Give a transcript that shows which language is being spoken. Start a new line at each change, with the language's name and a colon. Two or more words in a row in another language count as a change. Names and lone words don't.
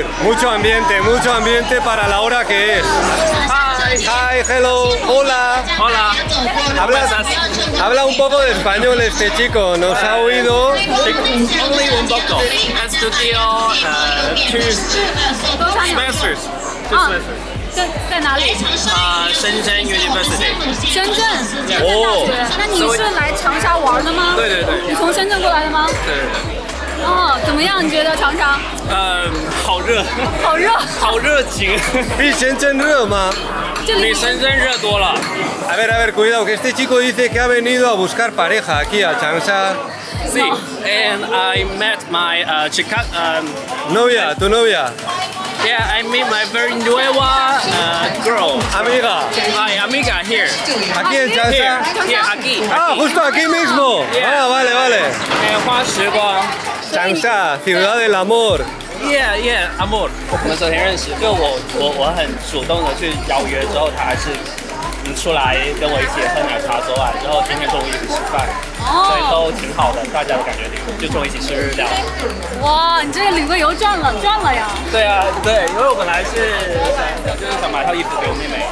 Spanish: Mucho ambiente para la hora que es.
English: Hi, hello, hola.
Spanish: Hola. Habla un poco de español este chico, nos ha oído. Only un poco. Estudio 2 semesters.
Chinese: 在哪里？深圳 University。深圳。深圳大学。那你是来长沙玩的吗？对。你从深圳过来的吗？对。哦，怎么样？你觉得长沙？好热。好热。好热情。比深圳热吗？比深圳热多了。
Spanish: A ver, cuidado, que este chico dice que ha venido a buscar pareja aquí a Changsha. Sí,
English: and I met my chica.
Spanish: Novia, tu novia.
English: Yeah, I met my very nueva girl.
Spanish: Amiga.
English: My amiga here.
Spanish: Aquí en Changsha.
English: Here, aquí.
Spanish: Ah, justo aquí mismo.
English: Yeah.
Spanish: Ah, vale.
Chinese: 花时光。长沙,
Spanish: ciudad del amor.
English: Yeah, amor。
Chinese: 我们昨天认识，就我很主动的去邀约，之后他还是出来跟我一起喝奶茶，昨晚，之后今天中午一起吃饭，所以都挺好的，大家的感觉就中午一起吃日料。哇，你这个旅个游赚了呀！对啊，对，因为我本来就是想买套衣服给我妹妹。